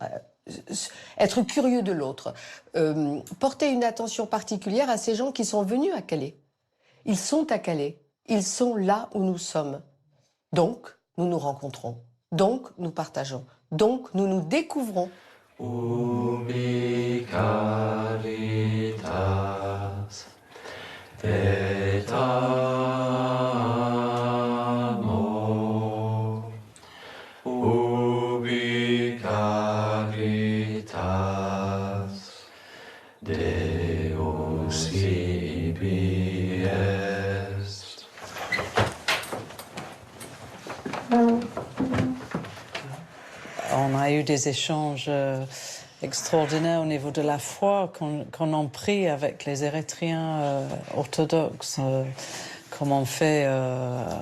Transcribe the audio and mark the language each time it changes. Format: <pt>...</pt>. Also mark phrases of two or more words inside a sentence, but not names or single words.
<fr>Être curieux de l'autre, porter une attention particulière à ces gens qui sont venus à Calais. Ils sont à Calais, ils sont là où nous sommes. Donc, nous nous rencontrons, donc nous partageons, donc nous nous découvrons.</fr> <la>Ubi caritas et amor, ubi caritas Deus ibi est.</la> <fr>On a eu des échanges extraordinaires au niveau de la foi qu'on a pris avec les Érythréens orthodoxes, comme on fait régulièrement.</fr>